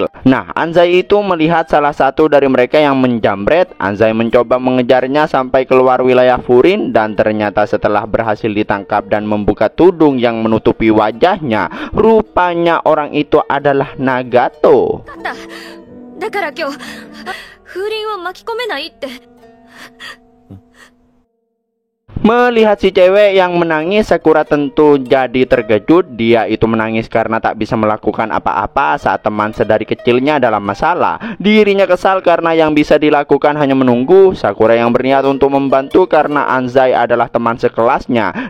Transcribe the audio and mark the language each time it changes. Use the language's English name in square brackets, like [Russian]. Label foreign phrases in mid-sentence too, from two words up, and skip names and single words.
[Indonesian] Nah, Anzai itu melihat salah satu dari mereka yang menjamret. Anzai mencoba mengejarnya sampai keluar wilayah Furin dan ternyata setelah berhasil ditangkap dan membuka tudung yang menutupi wajahnya, rupanya orang itu adalah Nagato. [Japanese] だから今日風鈴を巻き込めないって。 [Indonesian] Melihat si cewek yang menangis, Sakura tentu jadi terkejut. Dia itu menangis karena tak bisa melakukan apa-apa saat teman sedari kecilnya dalam masalah. Dirinya kesal karena yang bisa dilakukan hanya menunggu. Sakura yang berniat untuk membantu karena Anzai adalah teman sekelasnya.